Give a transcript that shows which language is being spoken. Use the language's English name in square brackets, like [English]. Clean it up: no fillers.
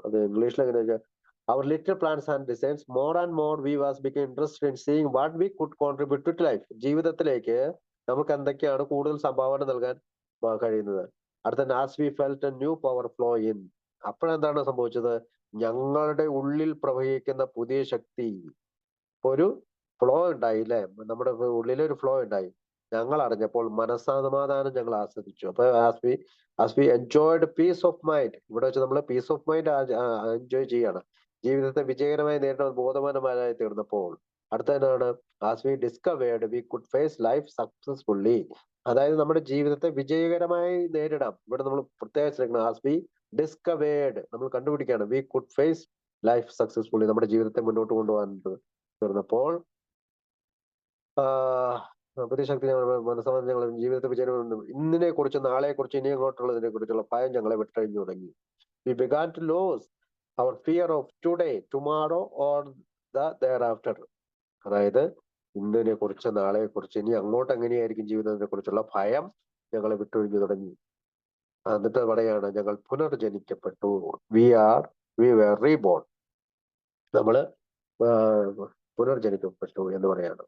[Malayalam] അത് ഇംഗ്ലീഷിൽ എങ്ങനെയാ വെച്ചാൽ, [English] our little plans and designs, more and more we was became interested in seeing what we could contribute to life. [Malayalam] ജീവിതത്തിലേക്ക് നമുക്ക് എന്തൊക്കെയാണ് കൂടുതൽ സംഭാവന നൽകാൻ കഴിയുന്നത്. [English] അടുത്ത, as we felt a new power flow in. [Malayalam] അപ്പോഴെന്താണ് സംഭവിച്ചത്? ഞങ്ങളുടെ ഉള്ളിൽ പ്രവഹിക്കുന്ന പുതിയ ശക്തി, ഒരു ഫ്ലോ ഉണ്ടായി അല്ലെ, നമ്മുടെ ഉള്ളിലൊരു ഫ്ലോ ഉണ്ടായി. ഞങ്ങൾ അറിഞ്ഞപ്പോൾ മനസ്സമാധാനം ഞങ്ങൾ ആസ്വദിച്ചു. അപ്പൊ [English] as we enjoyed peace of mind, [Malayalam] ഇവിടെ വെച്ച് നമ്മൾ [English] peace of mind enjoy [Malayalam] ചെയ്യാണ്. ജീവിതത്തെ വിജയകരമായി നേരിടാൻ ബോധവാന്മാരായി തീർന്നപ്പോൾ. അടുത്തതാണ്, [English] As we discovered we could face life successfully. [Malayalam] അതായത് നമ്മുടെ ജീവിതത്തെ വിജയകരമായി നേരിടാം. ഇവിടെ നമ്മൾ പ്രത്യേകം ശ്രദ്ധിക്കണം, [English] as we discovered, [Malayalam] നമ്മൾ കണ്ടുപിടിക്കുകയാണ്, [English] we could face life successfully, [Malayalam] നമ്മുടെ ജീവിതത്തെ മുന്നോട്ട് കൊണ്ടുപോകാൻ തീർന്നപ്പോൾ പുതിയ ശക്തി മനസ്സമാധാനം ഞങ്ങൾ ജീവിതത്തെ വിജയം, ഇന്നിനെ കുറിച്ച്, നാളെ കുറിച്ച്, ഇനി അങ്ങോട്ടുള്ളതിനെ കുറിച്ചുള്ള ഭയം ഞങ്ങളെ വിട്ടഴിഞ്ഞു തുടങ്ങി. [English] We began to lose our fear of today, tomorrow or the thereafter. [Malayalam] അതായത് ഇന്നിനെ കുറിച്ച്, നാളെ കുറിച്ച്, ഇനി അങ്ങോട്ട് എങ്ങനെയായിരിക്കും ജീവിതത്തെ കുറിച്ചുള്ള ഭയം ഞങ്ങളെ വിട്ടൊഴിഞ്ഞു തുടങ്ങി. എന്നിട്ട് പറയാണ്, ഞങ്ങൾ പുനർജനിക്കപ്പെട്ടു. [English] We were reborn. [Malayalam] നമ്മള് പുനർജനിക്കപ്പെട്ടു എന്ന് പറയാണ്.